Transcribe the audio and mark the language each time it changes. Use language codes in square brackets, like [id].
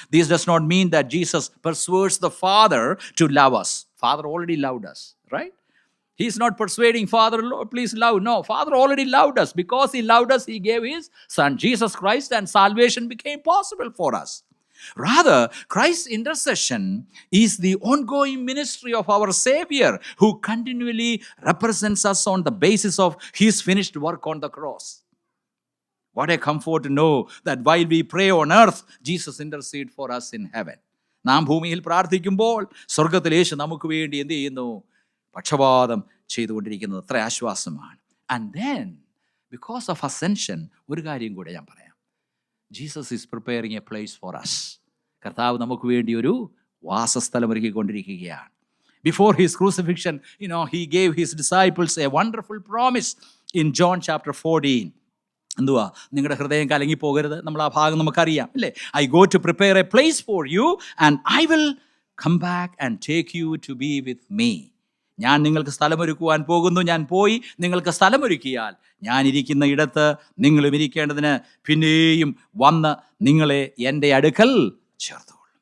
[en] This does not mean that Jesus persuades the Father to love us. Father already loved us, right? He's not persuading Father, Lord, please love. No, Father already loved us. Because he loved us, he gave his Son, Jesus Christ, and salvation became possible for us. Rather, Christ's intercession is the ongoing ministry of our Savior, who continually represents us on the basis of his finished work on the cross. What a comfort to know that while we pray on earth, Jesus intercedes for us in heaven. [ml] നാം ഭൂമിയിൽ പ്രാർത്ഥിക്കുമ്പോൾ സ്വർഗത്തിൽ യേശു നമുക്ക് വേണ്ടി എന്ത് ചെയ്യുന്നു? പക്ഷപാതം ചെയ്തുകൊണ്ടിരിക്കുന്നത്. അത്ര ആശ്വാസമാണ്. [en] And then, because of ascension, [ml] ഒരു കാര്യം കൂടെ ഞാൻ പറയാം. [en] Jesus is preparing a place for us. [ml] കർത്താവ് നമുക്ക് വേണ്ടി ഒരു വാസസ്ഥലം ഒരുക്കിക്കൊണ്ടിരിക്കുകയാണ്. [en] Before his crucifixion, he gave his disciples a wonderful promise in John chapter 14. [ml] എന്തുവാ? നിങ്ങളുടെ ഹൃദയം കലങ്ങി പോകരുത്. നമ്മൾ ആ ഭാഗം നമുക്കറിയാം അല്ലേ? [en] I go to prepare a place for you and I will come back and take you to be with me. [ml] ഞാൻ നിങ്ങൾക്ക് സ്ഥലമൊരുക്കുവാൻ പോകുന്നു. ഞാൻ പോയി നിങ്ങൾക്ക് സ്ഥലമൊരുക്കിയാൽ ഞാൻ ഇരിക്കുന്ന ഇടത്ത് നിങ്ങളും ഇരിക്കേണ്ടതിന് പിന്നെയും വന്ന് നിങ്ങളെ എൻ്റെ അടുക്കൽ ചേർത്തുകൊള്ളും.